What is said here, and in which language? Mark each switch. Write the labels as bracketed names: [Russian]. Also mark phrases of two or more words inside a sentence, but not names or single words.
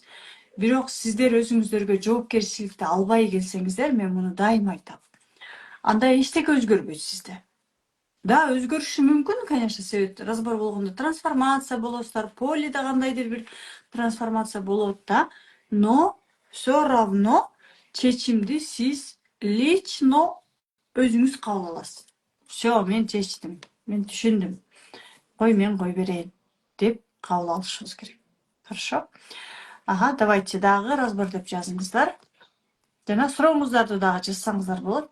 [Kyrgyz] Бирок сиздер өзүңүздөргө жоопкерчиликти албай келсеңиздер, мен муну дайыма айтам. Анда эчтеке өзгөрбөйт сизде. Да, өзгөрүшү мүмкүн, конечно, себеп разбор болгондо трансформация болосуздар, полиде кандайдыр бир трансформация болот да, [Russian] но все равно [Kyrgyz] чечимди сиз лично өзүңүз кабыл аласыз. Все, мен чечтим, мен түшүндүм. Мен кое берейин деп кабыл алышыбыз керек. [Russian] Хорошо? [Kyrgyz] Давайте дагы разбор деп жазыңыздар. Жана сурооңуздарды дагы жазсаңыздар болот.